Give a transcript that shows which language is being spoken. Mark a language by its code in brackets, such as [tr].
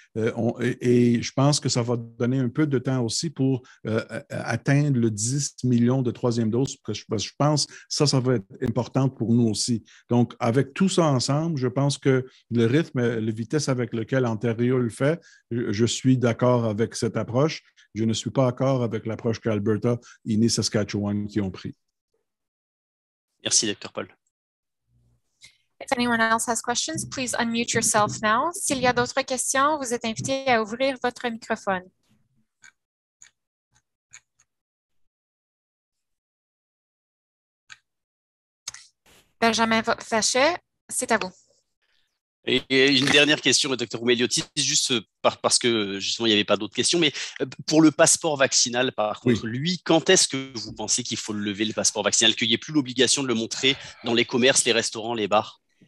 [fr] Et je pense que ça va donner un peu de temps aussi pour atteindre le 10 millions de troisième dose, parce que je pense que ça va être important pour nous aussi. Donc, avec tout ça ensemble, je pense que le rythme, la vitesse avec laquelle Ontario le fait, je suis d'accord avec cette approche. Je ne suis pas d'accord avec l'approche qu'Alberta et Saskatchewan qui ont pris. Merci, docteur Paul. [en] If anyone else has questions, please unmute yourself now. [fr] S'il y a d'autres questions, vous êtes invité à ouvrir votre microphone. Benjamin Vachet, c'est à vous. Et une dernière question, docteur Roumeliotis, juste parce que justement il n'y avait pas d'autres questions, mais pour le passeport vaccinal, par contre, lui, quand est-ce que vous pensez qu'il faut lever le passeport vaccinal, qu'il n'y ait plus l'obligation de le montrer dans les commerces, les restaurants, les bars?